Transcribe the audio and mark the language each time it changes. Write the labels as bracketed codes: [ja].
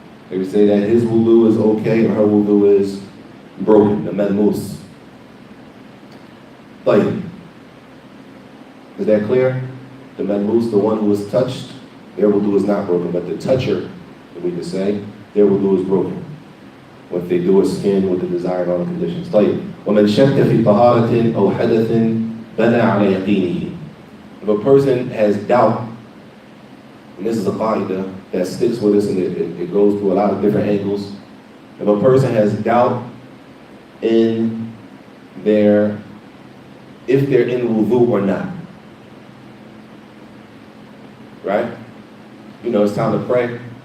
[en] They would say that his wudu is okay or her wudu is broken, the malmus. Like, is that clear? The malmus, the one who is touched, their wudu is not broken, but the toucher, we could say, their wudu is broken. What they do is skin with the desired on the conditions. [ar] طيب. ومن شك في طهارة أو حدث بنى على يقينه. [en] If a person has doubt, and this is a qaida that sticks with us and it goes through a lot of different angles. If a person has doubt in if they're in wudu or not, right? You know, it's time to pray.